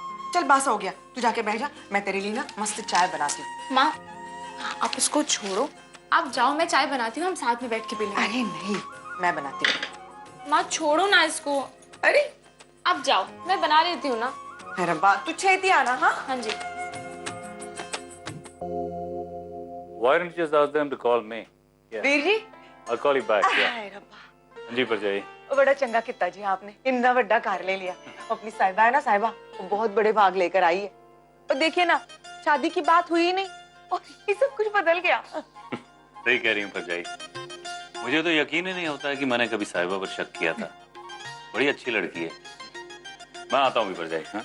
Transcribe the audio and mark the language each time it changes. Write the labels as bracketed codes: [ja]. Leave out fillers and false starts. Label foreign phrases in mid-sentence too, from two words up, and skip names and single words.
[hi] चल बस हो गया, तू जाके बैठ जा, मैं तेरे लिए ना मस्त चाय बनाती हूँ। माँ आप उसको छोड़ो, आप जाओ, मैं चाय बनाती हूँ, हम साथ में बैठ के पी लेंगे। अरे नहीं, मैं बनाती हूँ। माँ छोड़ो ना इसको। अरे आप जाओ, मैं बना लेती हूँ ना। अरे बा तू छेती आना। हाँ हाँ जी। [en] Why don't you just ask them to call me? Yeah. [hi] वीर जी, [en] I'll call you back. Yeah. [hi] हाय रब्बा, जी परजाई। [pa] ਬੜਾ ਚੰਗਾ ਕੀਤਾ ਜੀ [hi] आपने, इतना बड़ा कार ले लिया। अपनी साहिबा है ना, साहिबा वो बहुत बड़े भाग लेकर आई है। और देखिए ना, शादी की बात हुई नहीं और ये सब कुछ बदल गया। सही कह रही हूँ परजाई, मुझे तो यकीन ही नहीं होता है कि मैंने कभी साहिबा पर शक किया था। बड़ी अच्छी लड़की है। मैं आता हूँ भी परजाई। हाँ